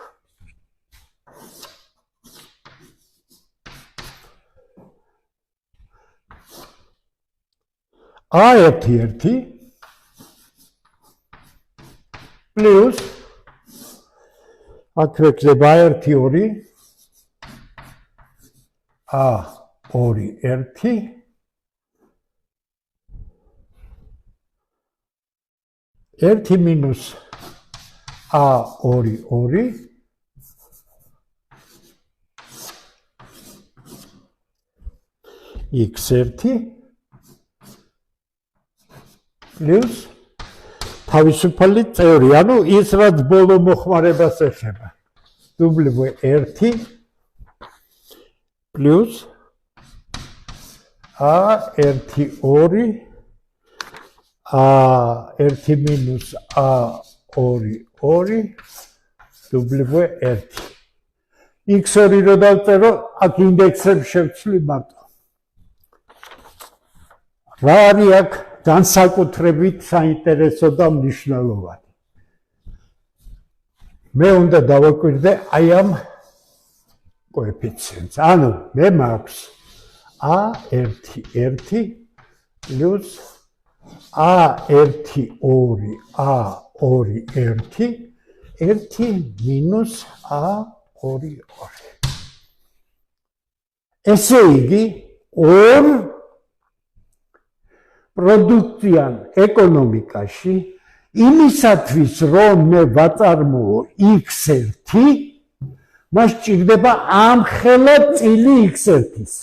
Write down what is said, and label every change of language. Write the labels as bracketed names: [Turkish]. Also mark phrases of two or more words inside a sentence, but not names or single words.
[Georgian] a1 plus აქვე გზება a1 a2 1 minus a2 x1 plus თავისუფალი წევრი, ანუ ის რაც ბოლო მოხმარებას ეხება. w1 plus a1 2 a1 minus a2 2 w1 x2 რო დავწერო, აქ ინდექსებს შევცვლი მარტო. რა არის აქ განსაკუთრებით საინტერესო და მნიშვნელოვანი. მე უნდა დავაკვირდე აი ამ კოეფიციენტს. ანუ მე მაქვს a1 plus a1 2 a2 1 minus a2 ესე იგი ორ პროდუქციან ეკონომიკაში იმისათვის რომ მე ვაწარმოო x1 მას ჭირდება ამხელა წილი x1-ისა.